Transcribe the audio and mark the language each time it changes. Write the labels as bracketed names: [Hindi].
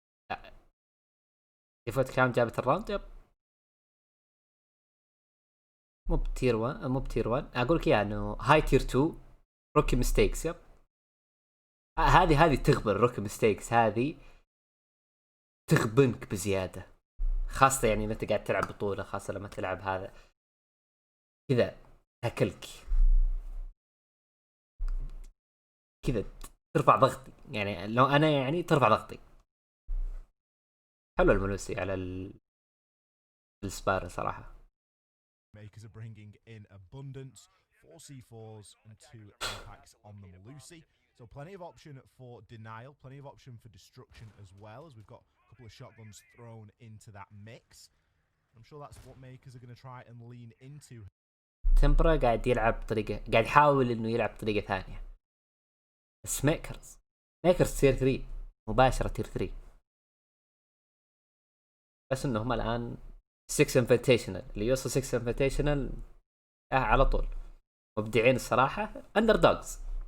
[Arabic] لا ديفوت كام جابت الراوند يب مو بتير 1 اقول لك انه هاي تير 2 روكي ميستيكس يب هذه تغبن روكي ميستيكس هذه تغبنك بزياده خاصه يعني انت قاعد تلعب بطوله خاصه لما تلعب هذا كذا تاكلك كذا ترفع ضغطي يعني لو انا يعني ترفع ضغطي. حلو الملوسي على السبار صراحه. [English] Makers are bringing in abundance, 4 C4s and 2 impacts on the Melusi. So plenty of option for denial, plenty of option for destruction as well, as we've got a couple of shotguns thrown into that mix. I'm sure that's what Makers are going to try and lean into. [Arabic] تمبرا قاعد يلعب بطريقة، قاعد يحاول انه يلعب بطريقة ثانية. بس ميكرز تير 3 مباشرة، تير 3. بس انهم الان 6 انفيتيشنال، اللي يوصل 6 انفيتيشنال على طول مبدعين الصراحة، اندر دوجز.